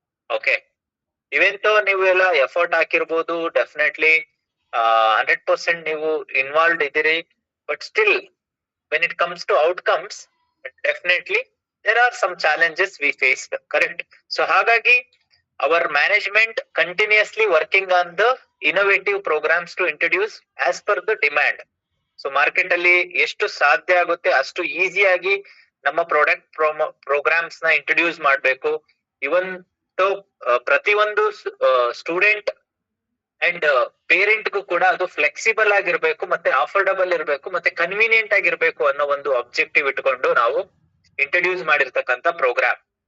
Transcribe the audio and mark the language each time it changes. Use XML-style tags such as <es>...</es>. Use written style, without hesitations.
<kn>Okay, ಇವೆಂತೋ ನೀವು ಎಲ್ಲ effort ಹಾಕಿರ್ಬೋದು, definitely 100% ನೀವು ಇನ್ವಾಲ್ವ್ ಇದ್ದೀರಿ.</kn> <en>But still when it comes to outcomes definitely there are some challenges we faced. Correct.</en> <kn>So ಹಾಗಾಗಿ</kn> <en>Our management continuously working on the innovative programs to introduce as per the demand.</en> <kn>So market ಅಲ್ಲಿ ಎಷ್ಟು ಸಾಧ್ಯ ಆಗುತ್ತೆ ಅಷ್ಟು ಈಸಿಯಾಗಿ ನಮ್ಮ product programmes ನ introduce ಮಾಡ್ಬೇಕು. ಇವನ್ ಪ್ರತಿಯೊಂದು ಸ್ಟೂಡೆಂಟ್ ಅಂಡ್ ಪೇರೆಂಟ್ ಗೂ ಕೂಡ ಅದು ಫ್ಲೆಕ್ಸಿಬಲ್ ಆಗಿರ್ಬೇಕು, ಮತ್ತೆ ಅಫೋರ್ಡಬಲ್ ಇರಬೇಕು, ಮತ್ತೆ ಕನ್ವೀನಿಯಂಟ್ ಆಗಿರ್ಬೇಕು ಅನ್ನೋ ಒಂದು ಅಬ್ಜೆಕ್ಟಿವ್ ಇಟ್ಕೊಂಡು ನಾವು ಇಂಟ್ರೊಡ್ಯೂಸ್ ಮಾಡಿರ್ತಕ್ಕಂಥ ಪ್ರೋಗ್ರಾಮ್.</kn>